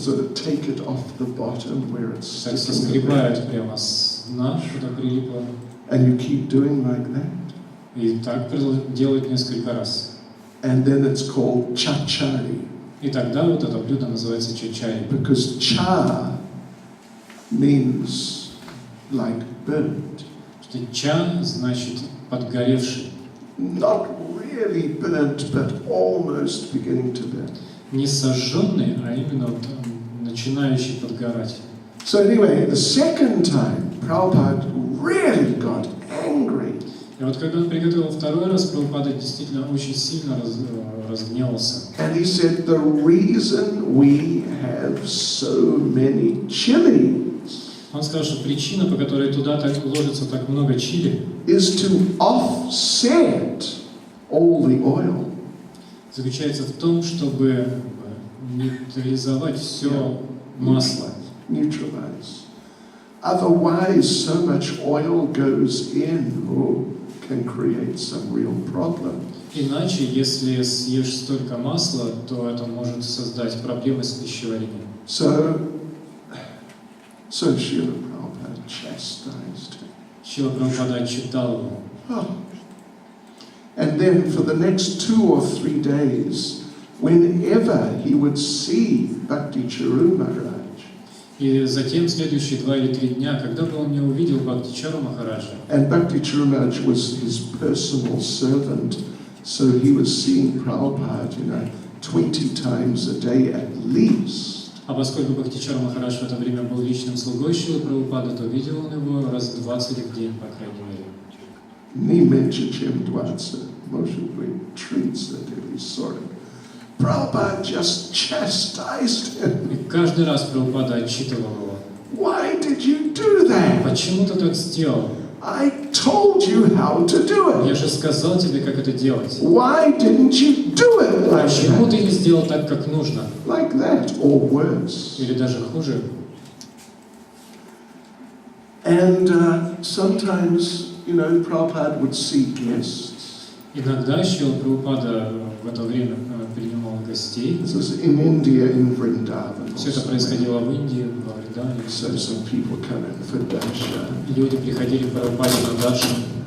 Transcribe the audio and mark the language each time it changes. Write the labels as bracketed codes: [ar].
[en] Sort of take it off the bottom where it's [ru] Так [en] sticking. [ru] соскребают прямо с дна, куда прилипло. [en] And you keep doing like that. [ru] И так делают несколько раз. [en] And then it's called chachari. [ru] И тогда вот это блюдо называется чачари. [en] Because cha means like burnt. [ru] Что ча значит подгоревший. [en] Not really burnt, but almost beginning to burn. [ru] Не сожженный, а именно вот начинающий подгорать. [en] So anyway, the second time, Prabhupada really got angry. [ru] И вот когда он приготовил второй раз, Прабхупада действительно очень сильно разгневался. [en] And he said, the reason we have so many chilies [ru] Он сказал, что причина, по которой туда так ложится так много чили, [en] is to offset all the oil. [ru] заключается в том, чтобы нейтрализовать все масло. [en] Neutralize. Otherwise, so much oil goes in, can create some real problem. [ru] Иначе, если съешь столько масла, то это может создать проблемы с пищеварением. [en] So, So Srila Prabhupada chastised him. [ru] Шрила Прабхупада отчитал его. [en] Oh. And then for the next 2 or 3 days, whenever he would see Bhakti Charu Maharaj, [ru] И затем следующие 2 или 3 дня, когда бы он не увидел Бхактичару Махараджа, [en] and Bhakti Charu Maharaj was his personal servant, so he was seeing Prabhupada, 20 times a day at least. [ru] а поскольку Бхактичар Махарадж в это время был личным слугой Шрилы Прабхупады, то видел он его раз 20 в день, по крайней мере. Не меньше, чем 20, может быть, 30, или 40. [en] Prabhupada just chastised him. [ru] И каждый раз Прабхупада отчитывал его. [en] Why did you do that? [ru] Почему ты так сделал? [en] I told you how to do [ru] Я [en] it. [ru] же сказал тебе, как это делать. [en] Why didn't you do it like [ru] Почему [en] that? [ru] ты не сделал так, как нужно? [en] Like that, or worse. [ru] Или даже хуже? [en] And sometimes, Prabhupada would see guests. [ru] Иногда Шрила Прабхупада в это время принимал гостей. [en] This was in India, in Vrindavan. [ru] Все это происходило в Индии, во Вриндаване. [en] So some people come in for darshan. [ru] Люди приходили к Прабхупаде на даршан.